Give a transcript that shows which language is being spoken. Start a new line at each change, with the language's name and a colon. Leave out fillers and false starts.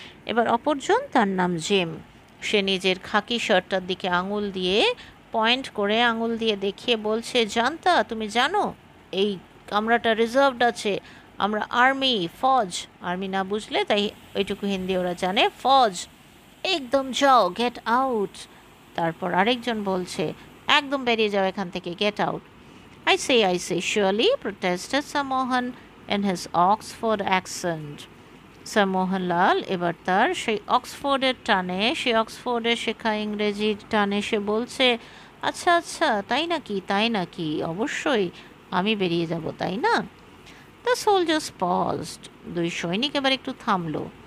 Bangla: এবার অপরজন, তার নাম জিম, সে নিজের খাকি শার্টটার দিকে আঙুল দিয়ে পয়েন্ট করে আঙুল দিয়ে দেখিয়ে বলছে, জানতা, তুমি জানো এই কামরাটা রিজার্ভড আছে, আমরা আর্মি, ফৌজ, আর্মি না বুঝলে তাই ওইটুকু হিন্দি ওরা জানে, ফৌজ, একদম যাও,
English: Get out.
Bangla: তারপর আরেকজন বলছে, একদম বেরিয়ে যাও এখান থেকে,
English: Get out. I say, surely, protested Sir Mohan in his Oxford accent.
Bangla: Sir Mohanlal এবার তার সেই অক্সফোর্ডের টানে, সেই অক্সফোর্ডের শেখা ইংরেজির টানে সে বলছে, আচ্ছা আচ্ছা, তাই নাকি, অবশ্যই আমি বেরিয়ে যাব, তাই না?
English: the soldiers paused,
Bangla: দুই সৈনিক এবার একটু থামলো।